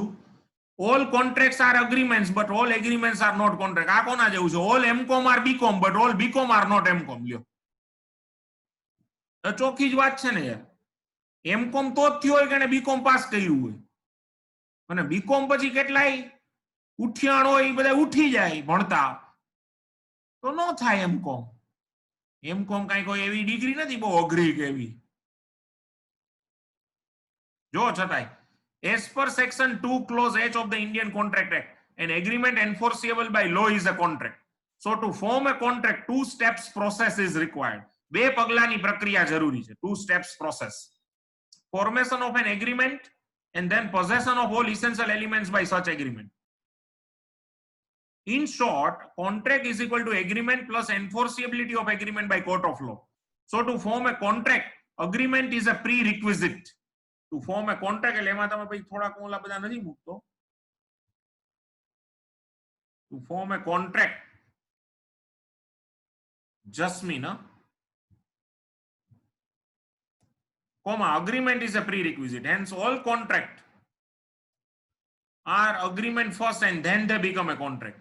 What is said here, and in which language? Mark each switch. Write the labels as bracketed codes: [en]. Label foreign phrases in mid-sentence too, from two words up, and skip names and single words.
[en] all contracts are agreements but all agreements are not contract. [gu] આ કોના જેવું છે? [en] all mcom are bcom but all bcom are not mcom. [gu] લ્યો તો ચોખ્ખી જ વાત છે ને યાર. mcom તો જ થયો હોય કે બીકોમ પાસ કર્યું હોય અને બીકોમ પછી કેટલાય ઉઠિયાણ હોય એ બધા ઉઠી જાય ભણતા તો નો થાય mcom. એમકોમ કાંઈ કોઈ એવી ડિગ્રી નથી બહુ અઘરી કે એવી. જો છતાંય [en] as per section 2 clause h of the Indian Contract Act, an agreement enforceable by law is a contract. So to form a contract, 2 steps process is required. [gu] બે પગલાની પ્રક્રિયા જરૂરી છે. [en] 2 steps process. Formation of an agreement and then possession of all essential elements by such agreement. In short, contract is equal to agreement plus enforceability of agreement by court of law. So to form a contract, agreement is a prerequisite. To form a contract, [gu] એટલે એમાં તમે પછી થોડા કોલા બધા નથી મૂકતો. [en] To form a contract, just mean, comma, agreement is a prerequisite. Hence, all contract are agreement first and then they become a contract.